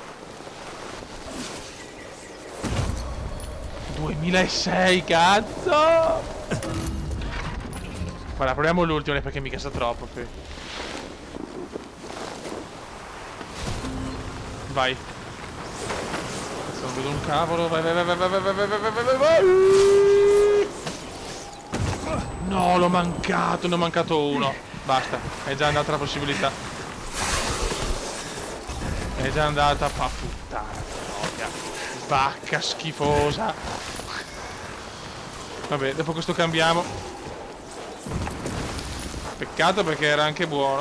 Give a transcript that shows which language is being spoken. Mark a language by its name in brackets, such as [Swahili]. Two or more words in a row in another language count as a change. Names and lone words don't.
[Italian] 2006, cazzo! Guarda, proviamo l'ultimo perché mica sa troppo. Vai. Adesso non vedo un cavolo. Vai, vai, vai, vai, vai, vai, vai, vai, vai, vai, vai. No, l'ho mancato, ne ho mancato uno. Basta, è già andata la possibilità. È già andata, fa puttana, troia. Vacca schifosa. Vabbè, dopo questo cambiamo. Peccato perché era anche buono.